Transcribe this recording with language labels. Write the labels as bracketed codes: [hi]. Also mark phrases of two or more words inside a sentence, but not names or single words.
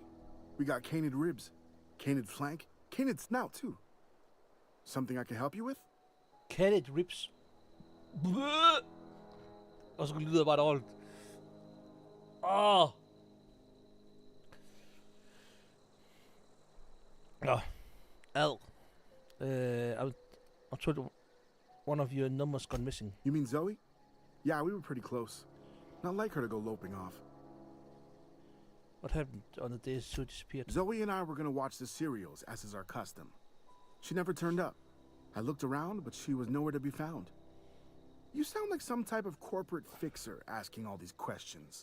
[en] We got canid ribs, canid flank, canid snout too. Something I can help you with? Canid ribs. Bleh! [da] Og så lyder det bare dårligt. Åh! Nå. Ad. [en] I told one of your numbers gone missing. You mean Zoe? Yeah, we were pretty close. Not like her to go loping off. What happened on the day Sue disappeared? Zoe and I were gonna watch the serials, as is our custom. She never turned up. I looked around, but she was nowhere to be found. You sound like some type of corporate fixer asking all these questions.